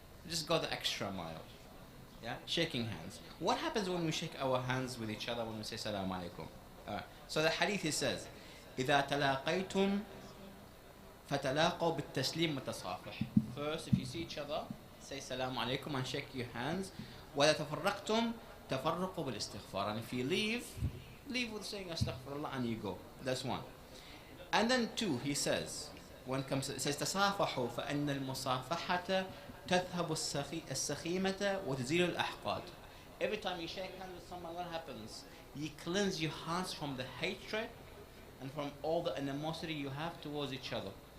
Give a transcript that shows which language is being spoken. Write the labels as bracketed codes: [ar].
[en] Just go the extra mile. Yeah, shaking hands. What happens when we shake our hands with each other when we say salam alaikum? So the hadith, he says, [ar] إذا تلاقيتم فتلاقوا بالتسليم وتصافح. [en] First, if you see each other, say salam alaikum and shake your hands. [ar] وإذا تفرقتم تفرقوا بالاستغفار. [en] And if you leave with saying astaghfirullah and you go. That's 1. And then 2, he says, when it comes to, it says [ar] تصافحوا فإن المصافحة تذهب السخيمة وتزيل الأحقاد. [en] Every time you shake hands with someone, what happens? You cleanse your hearts from the hatred and from all the animosity you have towards each other.